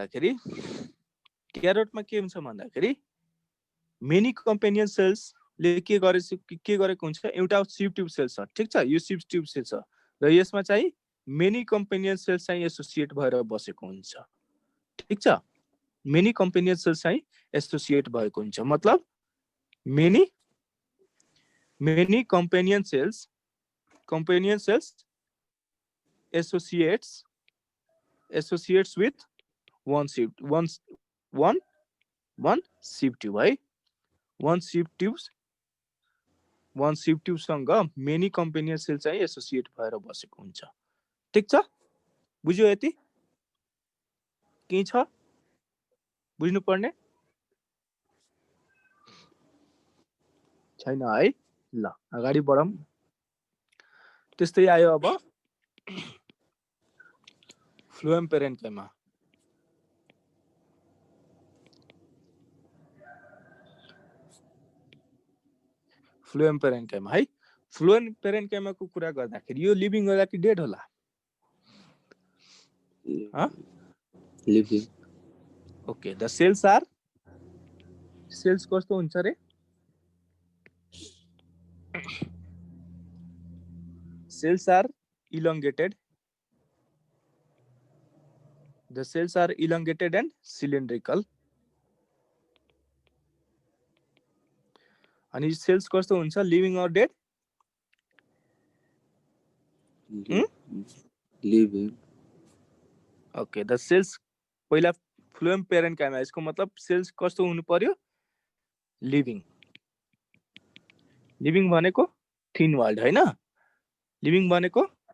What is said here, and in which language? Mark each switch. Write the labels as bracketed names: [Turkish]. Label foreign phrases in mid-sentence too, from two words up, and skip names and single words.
[Nepali] भन्दाखेरि [English] many companion cells [Nepali] ले के गरेको हुन्छ एउटा [English] sieve tube cell [Nepali] छ ठीक छ यो [English] sieve tube cell [Nepali] छ र यसमा चाहिँ [English] many companion cells [Nepali] चाहिँ एसोसिएट भएर बसेको हुन्छ ठीक छ [English] many companion cells [Nepali] चाहिँ एसोसिएट भएको हुन्छ मतलब मेनी [English] companion cells associates with one sieve tube [Nepali] है [English] one sieve tube [Nepali] सँग [English] many companion cell [Nepali] चाहिँ एसोसिएट भएर बसेको हुन्छ ठीक छ बुझ्यो यति के छ बुझ्नु पर्ने छैन है ल अगाडि बढौं त्यस्तै आयो अब [English] phloem parenchyma phloem parenchyma [Nepali] है [English] phloem parenchyma [Nepali] को कुरा गर्दाखेरि यो लिभिङ होला कि डेड होला लिभिङ [English] okay the cells [Nepali] कस्तो हुन्छ रे [English] cells are elongated and cylindrical [Nepali] अनि सेल्स कस्तो हुन्छ [English] living or dead [Nepali] लिभिङ [English] okay the cells [Nepali] पहिला [English] phloem parenchyma [Nepali] यसको मतलब सेल्स कस्तो हुनु पर्यो लिभिङ भनेको [English] thin walled [Nepali] हैन लिभिङ भनेको